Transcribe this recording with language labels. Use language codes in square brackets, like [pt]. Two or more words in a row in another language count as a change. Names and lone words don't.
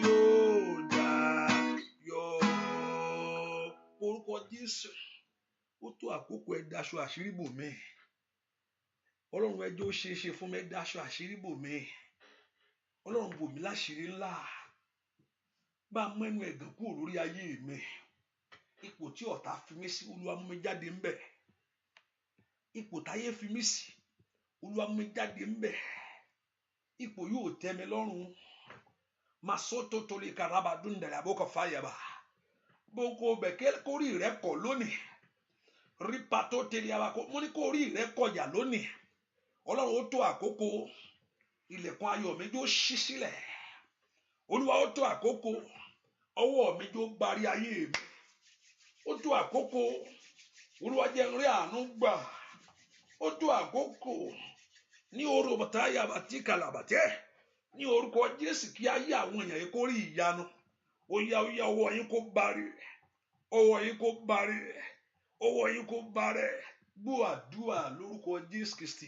[yo] yóò dayọ̀ orúkọ Jésù ó tó àkókò ẹ daṣọ àṣírí bò mí Ọlọ́run ẹjọ́ ó ṣeé ṣe fún mi ẹ daṣọ àṣírí bò mí Ọlọ́run bò mí láṣírí ńlá bá mú ẹnu ẹ̀gàn kúrò lórí ayé mi ipò tí ọ̀tá fi mí sí Olúwa mú mi jáde ńbẹ̀ ipò táyé fi mí sí Olúwa mú mi jáde ńbẹ̀ ipò yóò tẹ́ mi lọ́rùn masoto toli karaba dundara boko fayaba boko bẹ̀kẹ́ kórì rẹ kọ̀ lónìí ripato teli abako mo ní kórì rẹ kọ̀yà lónìí Ọlọ́run ó tó àkókò ilẹ̀kùn ayọ̀ mi jó ṣí sílẹ̀ Olúwa ó tó àkókò ọwọ́ mi jó gbárí ayé mi ó tó àkókò Olúwa jẹ́ n rí àánú gbà ó tó àkókò ní oró bàtáyà bàtí kàlàbàtẹ́ ní orúkọ Jésù kí ayé àwọn èèyàn yìí kó rí ìyanu ó yá ọwọ́ yín kó bari ọwọ́ yín kó bari ọwọ́ yín kó bari gbọ́ àdúrà lórúkọ Jésù Kristi.